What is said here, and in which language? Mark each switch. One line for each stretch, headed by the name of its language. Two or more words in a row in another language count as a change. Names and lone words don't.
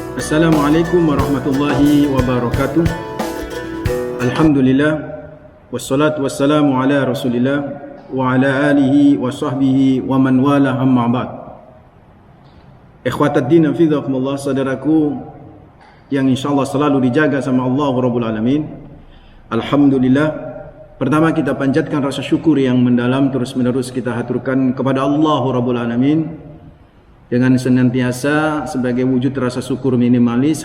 Arabic: السلام عليكم ورحمة الله وبركاته. الحمد لله، والصلاة والسلام على رسول الله وعلى آله وصحبه ومن والاه، أما بعد. إخوة الدين حفظكم الله,
Indonesian: saudaraku yang insyaallah selalu dijaga sama Allah
Arabic: رب العالمين.
Indonesian: Alhamdulillah, pertama kita panjatkan rasa syukur yang mendalam, terus menerus kita haturkan kepada Allah
Arabic: رب العالمين
Indonesian: dengan senantiasa sebagai wujud rasa syukur minimalis.